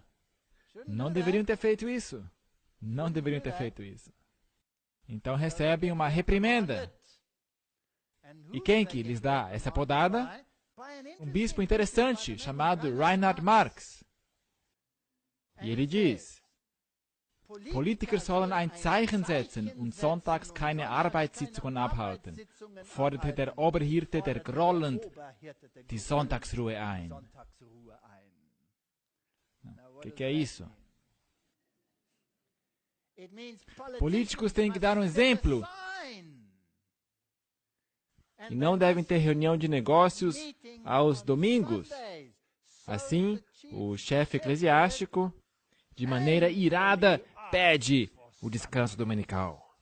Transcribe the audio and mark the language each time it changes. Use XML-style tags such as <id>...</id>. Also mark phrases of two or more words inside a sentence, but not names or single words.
<pt>Não deveriam ter feito isso. Não deveriam ter feito isso. Então recebem uma reprimenda. E quem que lhes dá essa podada? Um bispo interessante chamado Reinhard Marx. E ele diz:</pt> <de>Politiker sollen ein Zeichen setzen und sonntags keine Arbeitssitzungen abhalten. Forderte der Oberhirte der grollend die Sonntagsruhe ein.</de> <pt>O que é isso? Políticos têm que dar um exemplo. E não devem ter reunião de negócios aos domingos. Assim, o chefe eclesiástico, de maneira irada, pede o descanso dominical.</pt>